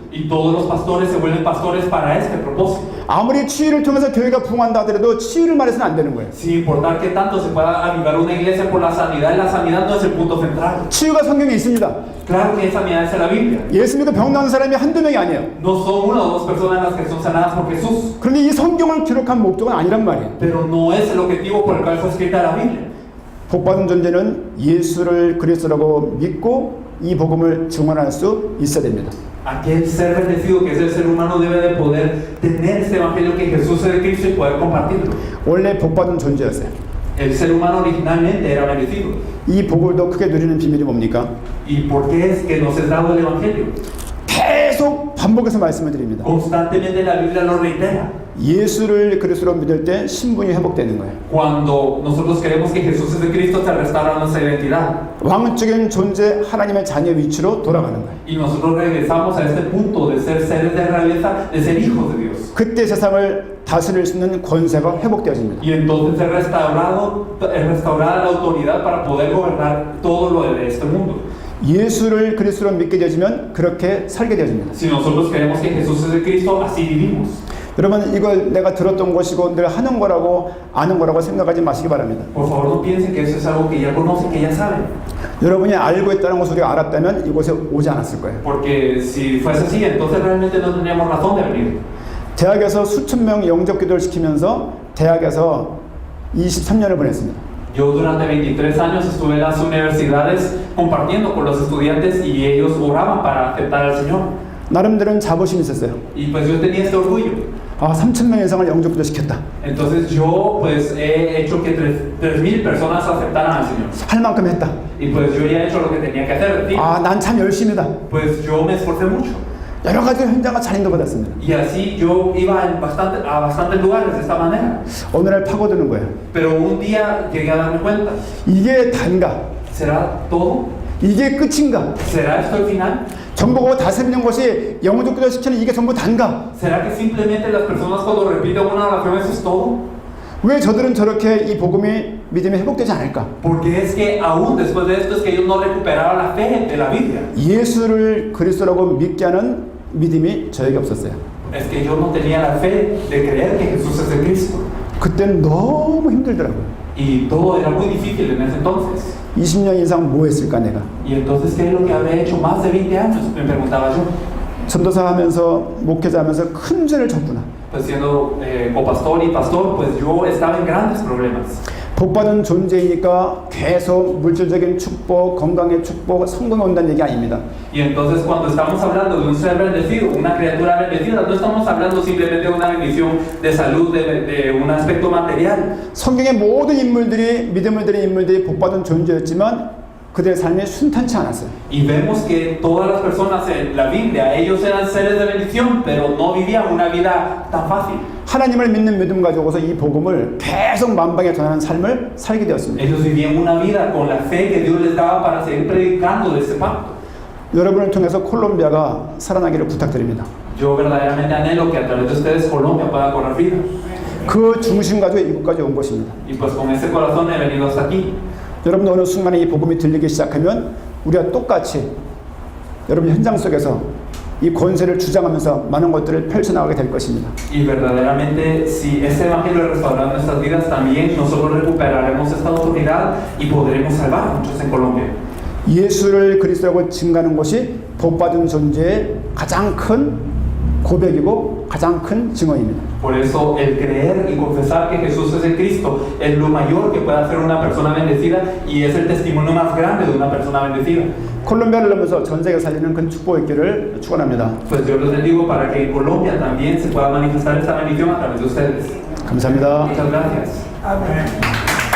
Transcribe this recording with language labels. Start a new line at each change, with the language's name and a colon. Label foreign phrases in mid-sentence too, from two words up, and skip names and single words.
Spanish: Y todos los pastores se vuelven pastores para este propósito.
Korean: 아무리 치유를 통해서 교회가 부흥한다 하더라도 치유를 말해서는 안 되는 거예요.
Spanish: Sin importar que tanto se pueda avivar una iglesia por la sanidad no es el punto central.
Korean: 치유가 성경에 있습니다.
Spanish: Claro que sanidad es en la Biblia.
Korean: 예수 믿고 병 나은 사람이 한두 명이 아니에요.
Spanish: No son una o dos personas las que son sanadas por Jesús.
Korean: 그런데 이 성경을 기록한 목적은 아니란 말이에요.
Spanish: Pero no es el objetivo por el cual fue escrita la Biblia.
Korean: 복받은 존재는 예수를 그리스도라고 믿고 이 복음을 증언할 수 있어야 됩니다.
Spanish: Aquel ser bendecido que es el ser humano debe de poder tener este evangelio que Jesús es el Cristo y poder compartirlo.
Korean: 원래 복받은 존재였어요.
Spanish: El ser humano originalmente era bendecido.
Korean: 이 복을 더 크게 누리는 비밀이 뭡니까?
Spanish: ¿Y por qué es que nos es dado el evangelio?
Korean: 계속 반복해서 말씀을 드립니다.
Spanish: Constantemente la Biblia lo reitera.
Korean: 예수를 그리스도로 믿을 때 신분이 회복되는 거예요.
Spanish: Cuando nosotros creemos que Jesús es el Cristo, se restaura nuestra identidad.
Korean: 왕적인 존재 하나님의 자녀 위치로 돌아가는 거예요.
Spanish: Y nosotros regresamos a este punto de ser seres de realeza, de ser hijos de Dios.
Korean: 그때 세상을 다스릴 수 있는 권세가 회복되어집니다.
Spanish: Y entonces es restaurada la autoridad para poder gobernar todo lo de este mundo.
Korean: 예수를 그리스도로 믿게 되어지면 그렇게 살게 되어집니다.
Spanish: Si nosotros creemos que Jesús es el Cristo, así vivimos.
Korean: 여러분 이걸 내가 들었던 것이고 늘 하는 거라고 아는 거라고 생각하지 마시기 바랍니다.
Spanish: Por favor, no piensen que eso es algo que ya conocen, que ya saben.
Korean: 여러분이 알고 있다는 것을 우리가 알았다면 이곳에 오지 않았을 거예요.
Spanish: Porque si fuese así, entonces realmente no tendríamos razón de venir.
Korean: 대학에서 수천 명 영접 기도를 시키면서 대학에서 23년을 보냈습니다.
Spanish: Yo durante 23 años estuve en las universidades compartiendo con los estudiantes y ellos oraban para aceptar al Señor.
Korean: 나름대로는 자부심이 있었어요.
Spanish: Y pues yo tenía este orgullo.
Korean: 아, 3천 명 이상을 영접 기도 시켰다.
Spanish: Entonces yo pues he hecho que 3,000 personas aceptaran al Señor.
Korean: 할 만큼 했다.
Spanish: Y pues yo ya he hecho lo que tenía que hacer.
Korean: 아, 난 참 열심이다.
Spanish: Pues yo me esforcé mucho.
Korean: 여러 가지 현장과 자린도 받았습니다.
Spanish: Y así yo iba a bastantes lugares de esta manera.
Korean: 어느 날 파고드는 거예요.
Spanish: Pero un día llegué a darme cuenta.
Korean: 이게 단가?
Spanish: ¿Será todo?
Korean: 이게 끝인가?
Spanish: ¿Será esto el final?
Korean: 정보고 다스리는 것이 영접 기도 시키는 이게 전부 단가?
Spanish: ¿Será que simplemente las personas cuando repiten una oración eso es todo?
Korean: 왜 저들은 저렇게 이 복음이 믿음이 회복되지 않을까?
Spanish: Porque es que aún después de esto es que ellos no recuperaban la fe de la Biblia.
Korean: 예수를 그리스도라고 믿게 하는 믿음이 저에게 없었어요.
Spanish: Es que yo no tenía la fe de creer que Jesús es el Cristo.
Korean: 그때는 너무 힘들더라고요.
Spanish: Y todo era muy difícil en ese entonces.
Korean: 20년 이상 뭐 했을까 내가?
Spanish: Y entonces, ¿qué es lo que habré hecho más de 20 años? Me preguntaba yo.
Korean: 전도사 하면서 목회자 하면서 큰 죄를 졌구나.
Spanish: Pues siendo copastor y pastor, pues yo estaba en grandes problemas.
Korean: 복받은 존재이니까 계속 물질적인 축복, 건강의 축복, 성공이 온다는 얘기 아닙니다.
Spanish: Y entonces cuando estamos hablando de un ser bendecido, una criatura bendecida, no estamos hablando simplemente de una bendición de salud, de un aspecto material.
Korean: 성경의 모든 인물들이 믿음을 드린 인물들이 복받은 존재였지만 그들의 삶이 순탄치 않았어요.
Spanish: Y vemos que todas las personas en la Biblia, ellos eran seres de bendición, pero no vivían una vida tan fácil.
Korean: 하나님을 믿는 믿음 가지고서 이 복음을 계속 만방에 전하는 삶을 살게 되었습니다.
Spanish: Ellos vivían una vida con la fe que Dios les daba para seguir predicando de este pacto.
Korean: 여러분을 통해서 콜롬비아가 살아나기를 부탁드립니다.
Spanish: Yo verdaderamente anhelo que a través de ustedes Colombia pueda cobrar vida.
Korean: 그 중심 가지고 이곳까지 온 것입니다.
Spanish: Y pues con ese corazón he venido hasta aquí.
Korean: 여러분 어느 순간에 이 복음이 들리기 시작하면 우리가 똑같이 여러분 현장 속에서 이 권세를 주장하면서 많은 것들을 펼쳐나가게 될 것입니다.
Spanish: Y verdaderamente, si ese evangelio restaurará nuestras vidas, también nosotros recuperaremos esta autoridad y podremos salvar a muchos en Colombia.
Korean: 예수를 그리스도라고 증가하는 것이 복받은 존재의 가장 큰 고백이고 가장 큰 증언입니다.
Spanish: Por eso el creer y confesar que Jesús es el Cristo es lo mayor que puede hacer una persona bendecida y es el testimonio más grande de una persona bendecida.
Korean: 콜롬비아를 넘어서 전 세계 살리는 큰 축복의 길을 축원합니다.
Spanish: Pues Dios les bendigo para que en Colombia también se pueda manifestar esta bendición a través de ustedes.
Korean: 감사합니다.
Spanish: Muchas gracias. Amén.